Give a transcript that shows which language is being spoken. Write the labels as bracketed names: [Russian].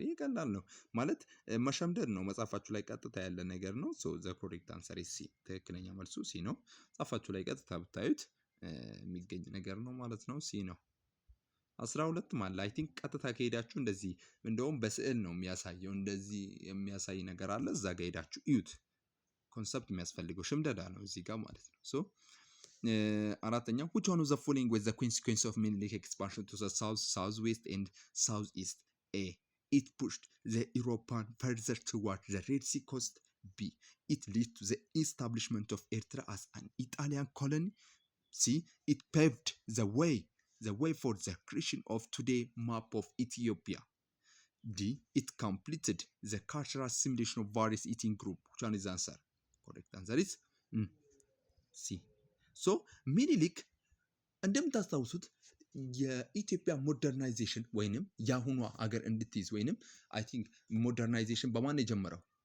[Amharic] ይሄ ቀላል ነው ማለት መሸምደድ ነው። መጻፋችሁ ላይ ቀጥታ ያለ ነገር ነው። [English] so the correct answer is C። [Amharic] ትክክለኛ መልሱ ሲ ነው። ጻፋችሁ ላይ ቀጥታ ብታዩት የሚገኝ ነገር ነው ማለት ነው። ሲ ነው። 12 ማለት [English] አይ ቲንክ [Amharic] ቀጥታ ከሄዳችሁ እንደዚህ እንደውም በስዕል ነው የሚያሳየው። እንደዚህ የሚያሳይ ነገር አለ። እዛ ጋር ሄዳችሁ እዩት። ኮንሰፕት የሚያስፈልገው ሽምደዳ ነው እዚህ ጋር ማለት ነው። ሶ አራተኛው [English] which one of the following was the consequence of Menelik expansion to the south, southwest and southeast? A it pushed the European further toward the Red Sea coast. B it led to the establishment of Eritrea as an Italian colony. C it paved the way for the creation of today map of Ethiopia. D it completed the cultural assimilation of various ethnic groups. Which one is the answer? Correct answer is C. [Amharic] ሶ ሚኒሊክ እንደምታስታውሱት የኢትዮጵያ ሞደርናይዜሽን ወይንም የአሁኗ አገር እንድትይዝ ወይንም [English] አይ ቲንክ [Amharic] ሞደርናይዜሽን በማን የጀመረው?